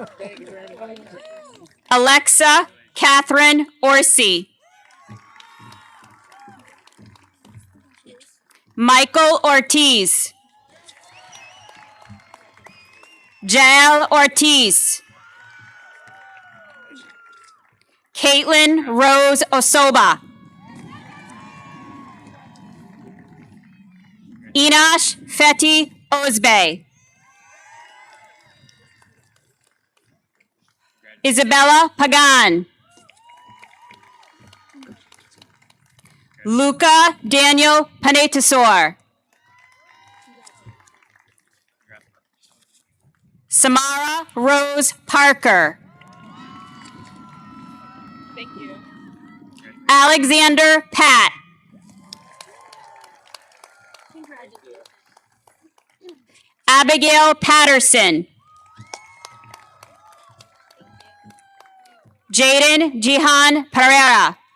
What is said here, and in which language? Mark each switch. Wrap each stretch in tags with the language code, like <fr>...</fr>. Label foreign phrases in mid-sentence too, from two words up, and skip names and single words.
<en>Alexa Catherine Orsi. Michael Ortiz. Jael Ortiz. Caitlin Rose Osoba. Inash Feti Osbe. Isabella Pagan. Luca Daniel Panetasor. Samara Rose Parker. Thank you. Alexander Pat. Abigail Patterson. Jaden Jihan Pereira.</en>